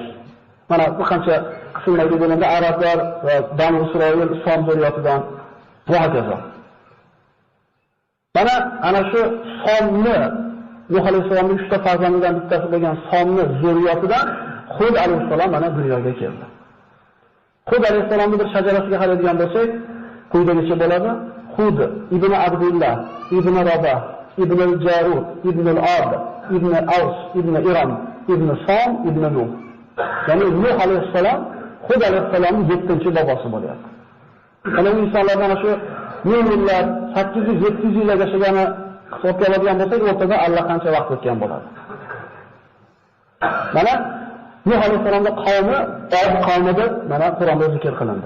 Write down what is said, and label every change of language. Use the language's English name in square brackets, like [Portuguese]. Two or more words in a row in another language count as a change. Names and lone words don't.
[Uzbek] Mana bu qancha qismlarga bo'lganda arablar va Banu Isroil Som zurriyotidan va hokazo. Mana ana shu Somni Nuh alayhisalomning 3 ta farzandidan bittasi bo'lgan Somni zurriyotidan Hud alayhisalom mana dunyoga keldi. Hud alayhisalomning bir shajarasiga qaraydigan bo'lsak, quyidagicha bo'ladi: Hud ibn Abdullah, ibn Rabah, ibn al-Jarud, ibn al-Ad, ibn Aws, ibn Iram, ibn Som, ibn Nuh. Ya'ni Nuh alayhisalom Hud alayhisalomning 7-bobosi bo'lyapti. Mana bu insonlardan ana shu yillar 800-700 yilga yashagani hisobga oladigan bo'lsak, o'rtada allaqancha vaqt o'tgan bo'ladi. Mana Nuh alayhisolamning qavmi Od qavmi deb mana Qur'onda zikr qilindi.